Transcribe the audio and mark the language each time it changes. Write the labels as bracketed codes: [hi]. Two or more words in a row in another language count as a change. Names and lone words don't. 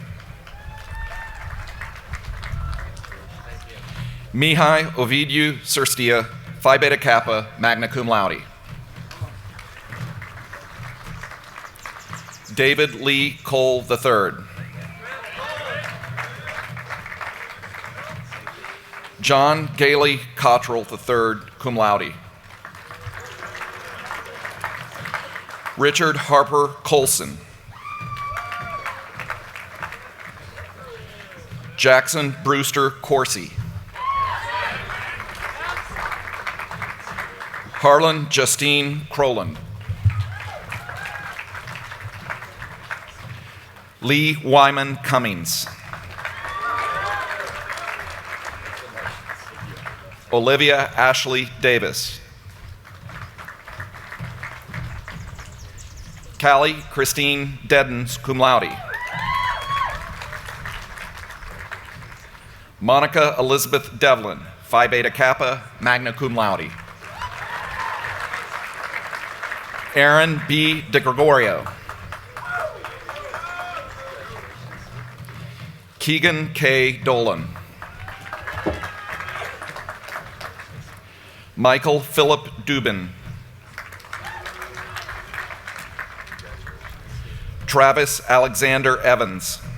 [en] Mihai Ovidiu Surstia, Phi Beta Kappa, [la] magna cum laude. [en] David Lee Cole III. John Gailey Cottrell III, [la] cum laude. [en] Richard Harper Colson. Jackson Brewster Corsi. Harlan Justine Croland. Lee Wyman Cummings. Olivia Ashley Davis. Callie Christine Deddens, [la] cum laude. [en] Monica Elizabeth Devlin, [la] Phi Beta Kappa, magna cum laude. [en] Aaron B. DeGregorio. Keegan K. Dolan. Michael Philip Dubin. Travis Alexander Evans.